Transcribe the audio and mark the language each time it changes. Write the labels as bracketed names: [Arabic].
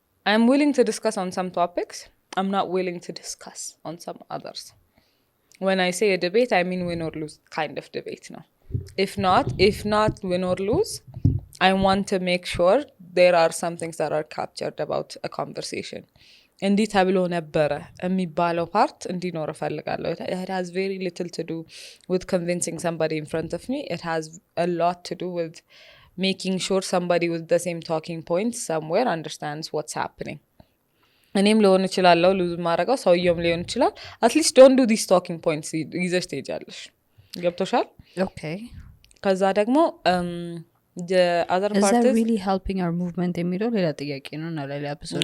[English] I'm willing to discuss on some topics. I'm not willing to discuss on some others. When I say a debate, I mean win or lose kind of debate. No, if not win or lose, I want to make sure there are some things that are captured about a conversation. [Amharic] እንዲህ ተብሎ ነበረ የሚባለው ፓርት እንዲኖር እፈልጋለሁ. [English] It has very little to do with convincing somebody in front of me. It has a lot to do with making sure somebody with the same talking points somewhere understands what's happening. [Amharic] እኔም ሊሆን እችላለሁ ሉዝ ማድረገው ሰውየውም ሊሆን ይችላል. [English] አትሊስት ዶንት ዱ ዲስ ቶኪንግ ፖይንትስ [Amharic] ይዘሽ ትሄጃለሽ. ገብቶሻል? [English] Okay. [Amharic] ከዛ ደግሞ [English] the other Is part that is really helping our movement [Amharic] የሚለው ሌላ ጥያቄ ነው እና ሌላ ኤፒሶድ